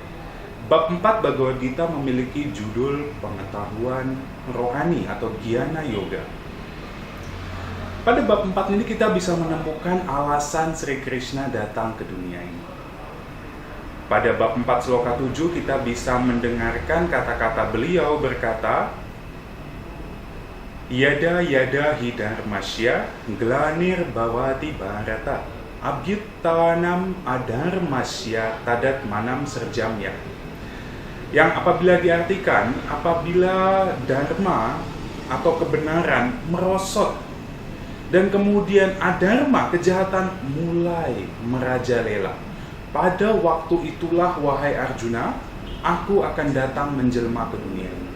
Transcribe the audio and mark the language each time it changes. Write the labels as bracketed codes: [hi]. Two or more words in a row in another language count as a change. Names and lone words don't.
[id] Bab 4 Bhagavad Gita memiliki judul pengetahuan rohani atau Jnana Yoga. Pada bab 4 ini kita bisa menemukan alasan Sri Krishna datang ke dunia ini. Pada bab 4 sloka 7 kita bisa mendengarkan kata-kata beliau berkata, [sa] यदा यदा हि धर्मस्य ग्लानिर्भवति भारत अभ्युत्थानमधर्मस्य तदात्मानं सृजाम्य. [id] Yang apabila diartikan, apabila dharma atau kebenaran merosot dan kemudian adharma, kejahatan, mulai merajalela, pada waktu itulah wahai Arjuna, aku akan datang menjelma ke dunia ini.